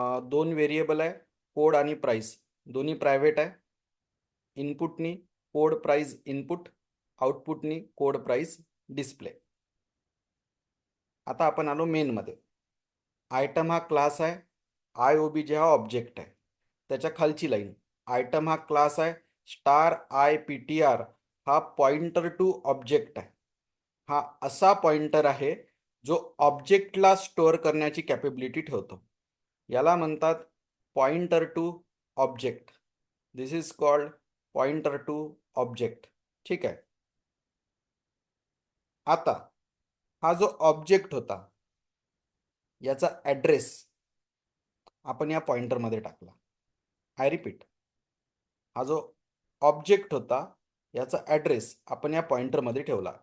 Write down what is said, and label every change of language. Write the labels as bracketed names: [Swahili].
[Marathi] दोन व्हेरिएबल आहे, कोड आणि प्राइस. दोन्ही प्रायव्हेट आहे. इनपुटनी code price input, आउटपुटनी code price display. आता आपण आलो मेनमध्ये. आयटम हा क्लास आहे, आय ओ बी जे हा ऑब्जेक्ट आहे. त्याच्या खालची लाईन, आयटम हा क्लास आहे, star I P T R हा पॉइंटर टू ऑब्जेक्ट आहे. हा असा पॉइंटर आहे जो ऑब्जेक्टला स्टोअर करण्याची कॅपेबिलिटी ठेवतो. याला म्हणतात pointer to object. [English] This is called pointer to object. [Marathi] ठीक आहे. आता हा जो ऑब्जेक्ट होता, याचा ॲड्रेस आपण या पॉइंटरमध्ये टाकला. [English] I repeat, [Marathi] हा जो ऑब्जेक्ट होता याचा ॲड्रेस आपण या पॉइंटरमध्ये ठेवला.